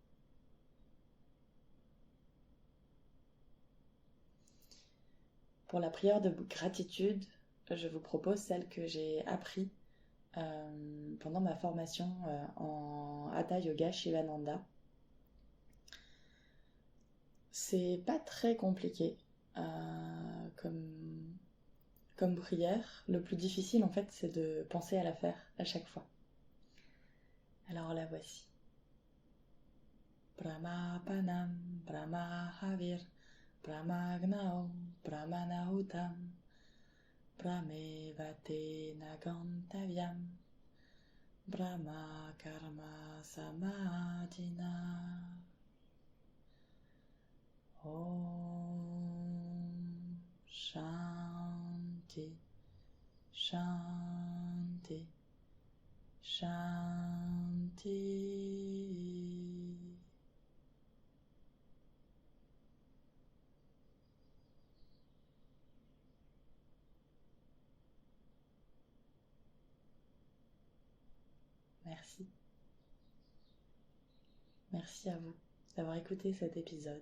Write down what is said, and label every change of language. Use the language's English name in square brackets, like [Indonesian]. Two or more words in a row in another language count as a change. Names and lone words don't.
[French] Pour la prière de gratitude, je vous propose celle que j'ai appris pendant ma formation en Hatha Yoga Shivananda. C'est pas très compliqué comme prière. Le plus difficile en fait c'est de penser à la faire à chaque fois. Alors la voici. [Sanskrit] Brahmapanam, Brahmahavir, Brahmagnao, Brahmanahutam, Brahmevate Nagantavyam, Brahma Karma Samadhina. Om Shanti, Shanti, Shanti. [French] Merci. Merci à vous d'avoir écouté cet épisode.